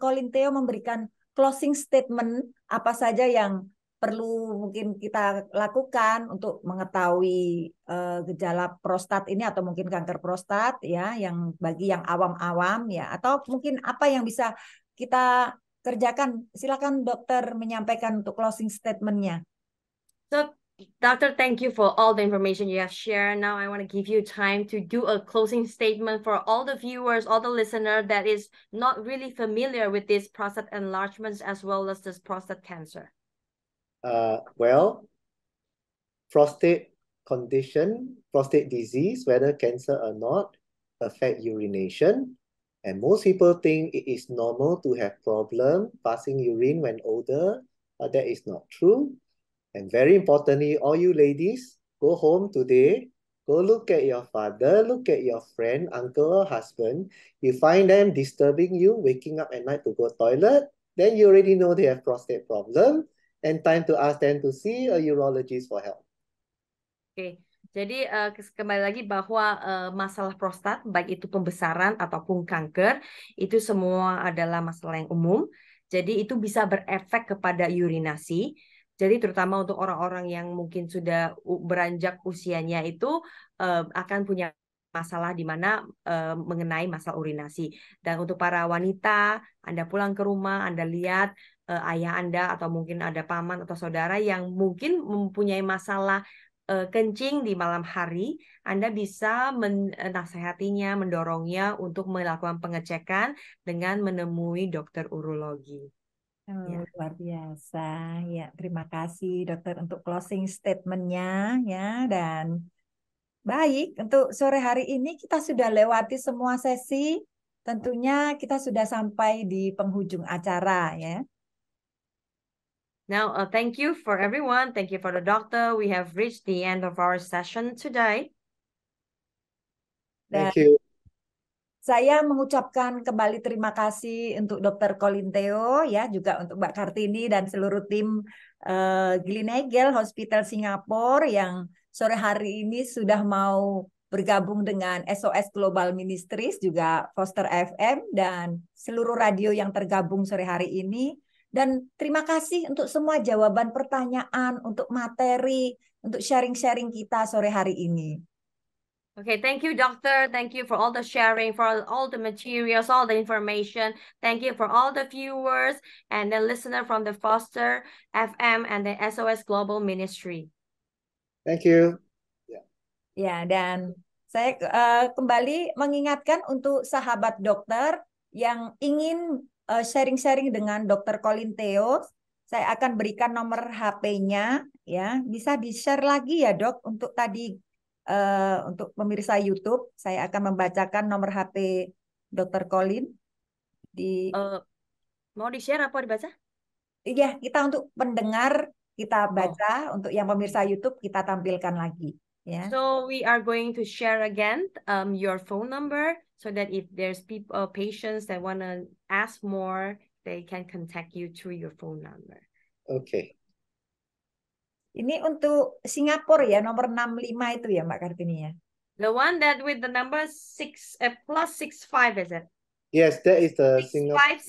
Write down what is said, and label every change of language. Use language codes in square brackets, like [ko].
[id] Colin Teo memberikan closing statement apa saja yang perlu mungkin kita lakukan untuk mengetahui gejala prostat ini atau mungkin kanker prostat ya, yang bagi yang awam-awam ya, atau mungkin apa yang bisa kita kerjakan. Silakan dokter menyampaikan untuk closing statement-nya. [en] So Doctor, thank you for all the information you have shared. Now I want to give you time to do a closing statement for all the viewers, all the listeners that is not really familiar with this prostate enlargements as well as this prostate cancer. Well, prostate condition, prostate disease, whether cancer or not, affect urination. And most people think it is normal to have problem passing urine when older, but that is not true. And very importantly, all you ladies, go home today, go look at your father, look at your friend, uncle or husband. You find them disturbing you, waking up at night to go toilet, then you already know they have prostate problem and time to ask them to see a urologist for help. [id] Oke, jadi kembali lagi bahwa masalah prostat, baik itu pembesaran ataupun kanker, itu semua adalah masalah yang umum. Jadi itu bisa berefek kepada urinasi. Jadi terutama untuk orang-orang yang mungkin sudah beranjak usianya itu akan punya masalah di mana mengenai masalah urinasi. Dan untuk para wanita, Anda pulang ke rumah, Anda lihat ayah Anda atau mungkin ada paman atau saudara yang mungkin mempunyai masalah kencing di malam hari, Anda bisa menasehatinya, mendorongnya untuk melakukan pengecekan dengan menemui dokter urologi. Oh, luar biasa ya. Terima kasih dokter untuk closing statement-nya ya. Dan baik, untuk sore hari ini kita sudah lewati semua sesi. Tentunya kita sudah sampai di penghujung acara ya. [en] Now, thank you for everyone. Thank you for the doctor. We have reached the end of our session today. Thank you. [id] Saya mengucapkan kembali terima kasih untuk Dr. Colin Teo ya, juga untuk Mbak Kartini dan seluruh tim Gleneagles Hospital Singapura yang sore hari ini sudah mau bergabung dengan SOS Global Ministries, juga Foster FM dan seluruh radio yang tergabung sore hari ini. Dan terima kasih untuk semua jawaban pertanyaan, untuk materi, untuk sharing-sharing kita sore hari ini. [en] Okay, thank you, doctor. Thank you for all the sharing, for all the materials, all the information. Thank you for all the viewers and the listener from the Foster FM and the SOS Global Ministry. Thank you. [id] Ya, dan saya kembali mengingatkan untuk sahabat dokter yang ingin sharing-sharing dengan Dr. Colin Teo, saya akan berikan nomor HP-nya ya. Bisa di-share lagi ya, Dok, untuk tadi untuk pemirsa YouTube, saya akan membacakan nomor HP Dr. Colin di mau di-share apa dibaca? Iya, kita untuk pendengar kita baca, untuk yang pemirsa YouTube kita tampilkan lagi ya. [en] So we are going to share again your phone number so that if there's patients that want to ask more, they can contact you through your phone number. Okay. [id] Ini untuk Singapura ya, nomor 65 itu ya Mbak Kartini ya. [en] The one that with the number +65 is it? Yes, that is the Singapore.